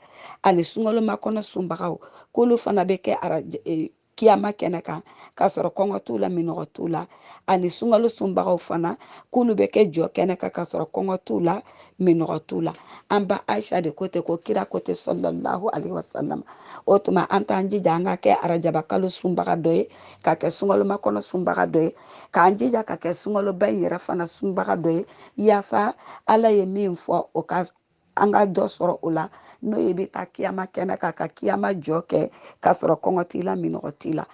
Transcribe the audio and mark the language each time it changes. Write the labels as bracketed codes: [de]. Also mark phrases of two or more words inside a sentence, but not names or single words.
[bm] Ani sunkalomakɔnɔ sunbagaw, k'olu fana bɛ kɛ kiyama kɛnɛ kan, k'a sɔrɔ kɔngɔ t'u la, minɔgɔ t'u la. Ani sunkalo sunbagaw fana, k'olu bɛ kɛ jɔ kɛnɛ kan, k'a sɔrɔ kɔngɔ t'u la, minɔgɔ t'u la. An ba Ayisa de ko ten, ko kira ko ten [ar] صلى الله عليه وسلم. [bm] O tuma an t'an jija an ka kɛ arajaba kalo sunbaga dɔ ye, ka kɛ sunkalomakɔnɔ sunbaga dɔ ye, k'an jija ka kɛ sunkaloba in yɛrɛ fana sunbaga dɔ ye, yaasa Ala ye min fɔ o ka an ka dɔ sɔrɔ o la, n'o ye bɛ taa kiyama kɛnɛ kan, ka kiyama jɔ kɛ, k'a sɔrɔ kɔngɔ t'i la, minɔgɔ t'i la.